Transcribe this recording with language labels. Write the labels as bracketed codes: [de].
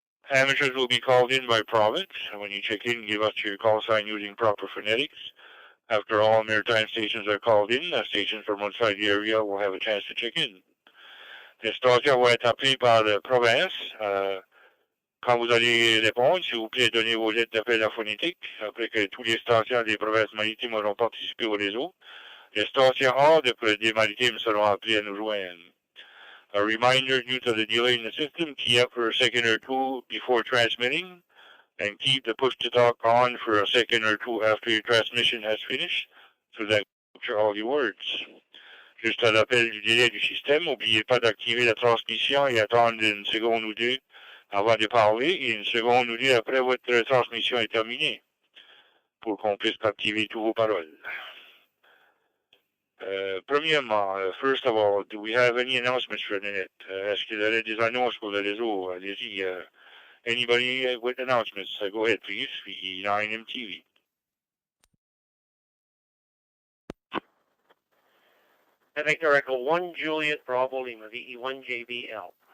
[en] Amateurs will be called in by province. When you check in, give us your call sign using proper phonetics. After all maritime stations are called in, stations from outside the area will have a chance to check in. [fr] Les stations vont être appelées par la province. Quand vous allez répondre, s'il vous plaît, donnez vos lettres d'appel à phonétique. Après que tous les stations des provinces maritimes auront participé au réseau, les stations hors des maritimes seront appelées à nous joindre. [en] A reminder, due to the delay in the system, key up for a second or two before transmitting, and keep the push-to-talk on for a second or two after your transmission has finished, so that you capture all your words. [fr] Juste à l'appel du délai du système, n'oubliez pas d'activer la transmission et attendre 1 seconde ou 2 avant de parler et 1 seconde ou 2 après votre transmission est terminée, pour qu'on puisse activer toutes vos paroles. [en] Premièrement, first of all, do we have any announcements for the net? [fr] Est-ce qu'il y aurait des annonces pour le réseau? Allez-y. [en] Anybody with announcements? Go ahead, please. VE9MTV. Victor Echo 1, Juliet Bravo Lima, VE1JBL.